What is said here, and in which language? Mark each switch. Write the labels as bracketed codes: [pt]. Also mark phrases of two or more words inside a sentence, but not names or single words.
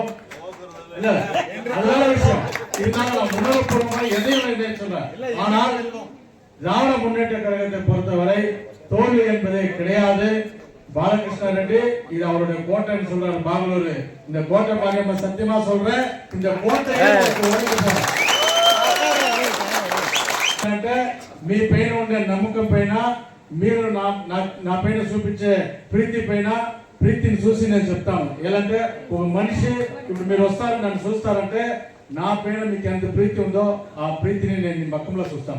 [ta] இல்ல நல்ல விஷயம் இருந்தாலும் நான் உணர்வுபூர்வமாக எதையும் சொல்றேன். ஆனால் திராவிட முன்னேற்ற கழகத்தை பொறுத்தவரை தோல்வி என்பதே கிடையாது. பாலகிருஷ்ண ரெட்டி இது அவருடைய கோட்டைன்னு சொல்றாரு பெங்களூரு. இந்த கோட்டை பாரியம்மா சத்தியமா சொல்றேன், இந்த [te] కోటையை మీ పైన ఉండే నమ్మకం పైన మీరు నా పైన చూపించే ప్రీతి పైన ప్రీతిని చూసి నేను చెప్తాను. ఎలాంటే ఒక మనిషి ఇప్పుడు మీరు వస్తారు నన్ను చూస్తారంటే నా పైన మీకు ఎంత ప్రీతి ఉందో ఆ ప్రీతిని నేను మీ మక్కంలో చూస్తాను.